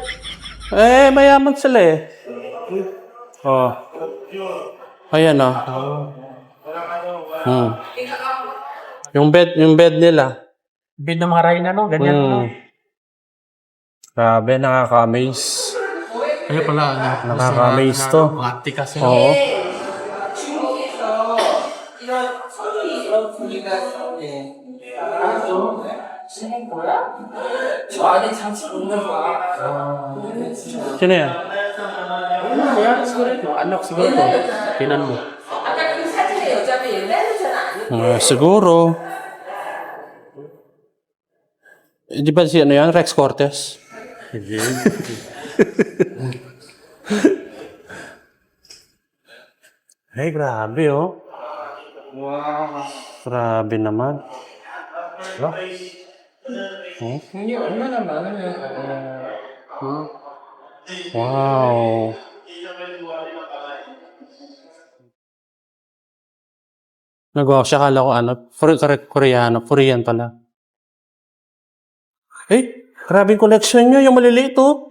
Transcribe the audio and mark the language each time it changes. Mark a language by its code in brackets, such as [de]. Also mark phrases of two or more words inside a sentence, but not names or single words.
[tl] Mayaman sila Ayan, Yung bed nila. Bin na mga rayna, no? Ganyan, no? Grabe, nakaka-amaze. Kaya pala, Nakaka-amaze to. Mati kasi. Oo. [ko] 저 안에 장치 있는 거야. [tl] Sino yan? Kaya siguro ito, anak siguro ito. Tinan mo. [ko] 아까 그 사진의 여자는 옛날 여자는 아니야. [tl] Siguro. Di ba si ano yan? Rex Cortez? Hindi. Ay, grabe oh. Grabe naman. [ko] 돈이 얼마나 많으면 [tl] Wow. Nagawa siya, kala ko ano, Korean pala. Eh, grabing collection nyo, yung maliliit oh.